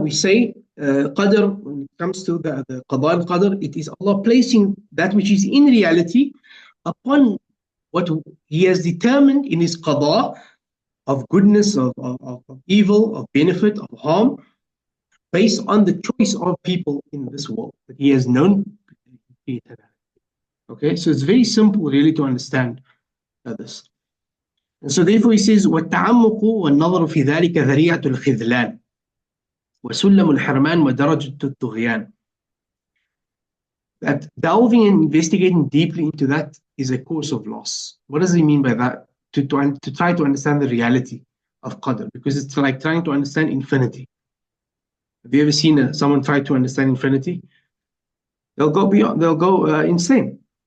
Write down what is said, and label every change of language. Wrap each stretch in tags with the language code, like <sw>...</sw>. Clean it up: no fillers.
<en>We say Qadr, when it comes to the Qadaa and Qadr, it is Allah placing that which is in reality upon what He has determined in His Qadaa of goodness, of evil, of benefit, of harm. based on the choice of people in this world that he has known. Okay, so it's very simple really to understand this. And so therefore he says</en> <ar>والتعمق والنظر في ذلك ذريعة الخذلان وسلم الحرمان ودرجة الطغيان.</ar> <en>That delving and investigating deeply into that is a cause of loss. What does he mean by that? To try to understand the reality of Qadr, because it's like trying to understand infinity. Have you ever seen someone try to understand infinity? They'll go insane.</en>